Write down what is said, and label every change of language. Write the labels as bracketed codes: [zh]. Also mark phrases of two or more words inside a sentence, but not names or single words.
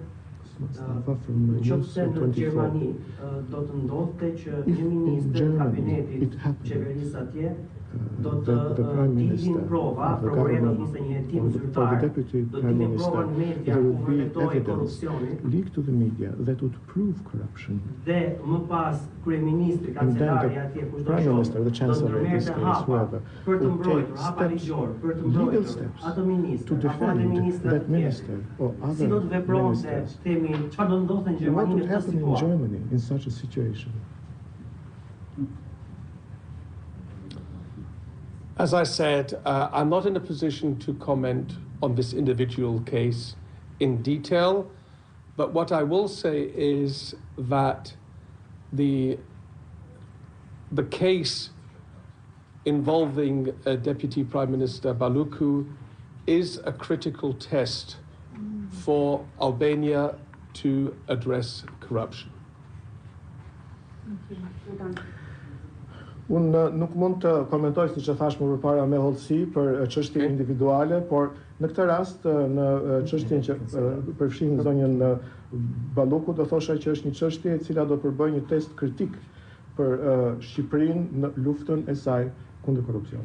[sq] Në qoftë në Gjermani do të ndodhte që një ministër kabinetit qeverisë atje do të dilin prova, prokuroria do të nisë një hetim zyrtar, do të dilin prova në media ku vërtetoi korrupsionin. [en] Leak to the media that would prove corruption. [sq] Dhe më pas kryeministri, kancelari atje kushdo qoftë, do të ndërmerrte hapa për të mbrojtur hapa ligjor, për të mbrojtur atë ministër, apo atë ministër. Si do të vepronte, themi, çfarë do ndodhte në Gjermani në këtë situatë? [en] In such a situation. As I said, I'm not in a position to comment on this individual case in detail, but what I will say is that the case involving Deputy Prime Minister Baluku is a critical test for Albania to address corruption. [sq] Unë nuk mund të komentoj, siç e thash më përpara, me hollësi për çështje individuale, por në këtë rast në çështjen që përfshin zonjën Balluku, do thosha që është një çështje e cila do përbëjë një test kritik për Shqipërinë në luftën e saj kundër korrupsionit.